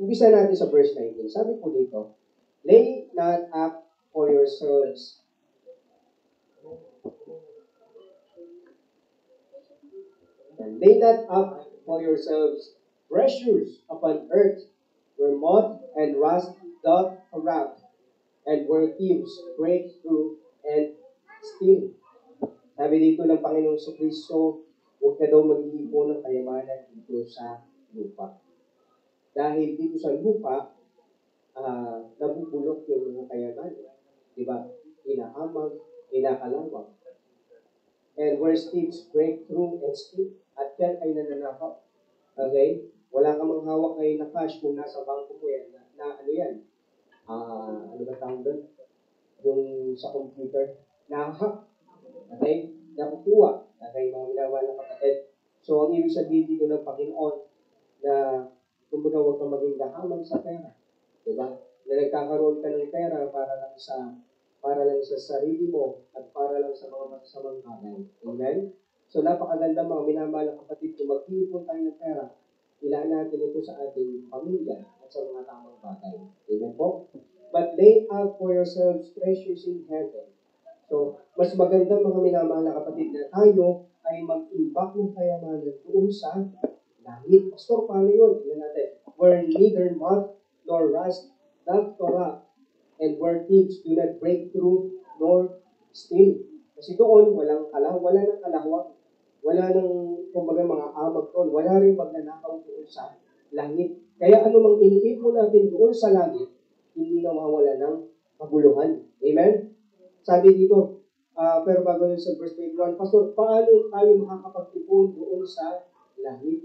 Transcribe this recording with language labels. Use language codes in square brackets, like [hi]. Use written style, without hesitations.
[tl] Umpisa natin sa verse 19. Sabi po dito, [en] lay not up for yourselves and lay not up for yourselves treasures upon earth, where moth and rust doth corrupt, and where thieves break through and steal. [tl] Sabi dito ng Panginoong Kristo, huwag ka daw mag-iipon ng kayamanan dito sa lupa. Dahil dito sa lupa, nabubulok yung mga kayamanan. Diba? Inaamag, inakalawang. [en] And where thieves break through and steal. [tl] At yan ay nananakaw. Okay? Wala ka mang hawak ngayon na cash kung nasa bangko mo yan. Na ano yan? Ano ba tawag doon? Yung sa computer. Na-hack. Okay? Nakukuha. Okay, mga minawal na kapatid. So, ang ibig sabihin dito ng Panginoon na kumbaga huwag kang maging gahaman sa pera. Diba? Na nagkakaroon ka ng pera para lang sa sarili mo at para lang sa mga masasamang bagay. Amen? So, napakaganda mga minamahal na kapatid, kung mag-iipon tayo ng pera, ilaan natin ito sa ating pamilya at sa mga tamang bagay. Amen po? [en] But lay out for yourselves treasures in heaven. [tl] So, mas maganda mga minamahal na kapatid na tayo ay mag-imbak ng kayamanan doon sa langit. Pastor, paano yun? Tignan natin. [en] Where neither moth nor rust doth corrupt, and where thieves do not break through nor steal. [tl] Kasi doon, wala nang kalawang. Wala nang, kumbaga, mga amag doon. Wala rin magnanakaw doon sa langit. Kaya ano mang iniipon natin doon sa langit, hindi nawawala ng kabuluhan. Amen? Sabi dito, pero bago yun sa verse 21, Pastor, paano tayo makakapag-ipon doon sa langit?